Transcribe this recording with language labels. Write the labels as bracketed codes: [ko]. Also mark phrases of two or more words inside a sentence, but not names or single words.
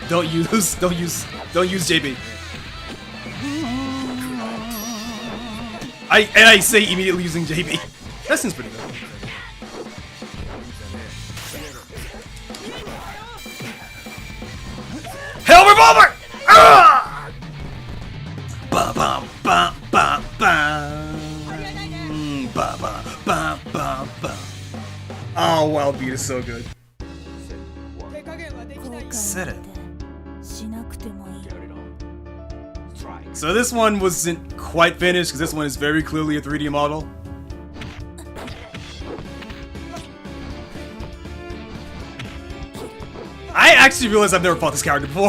[en] Don't use JB. I say immediately using JB. That seems pretty good. Hell revolver! Ah! Ba ba ba ba ba. Ba ba ba ba ba. Oh, Wild Beat is so good. Set it. So this one wasn't quite finished because this one is very clearly a 3D model. I actually realized I've never fought this character before.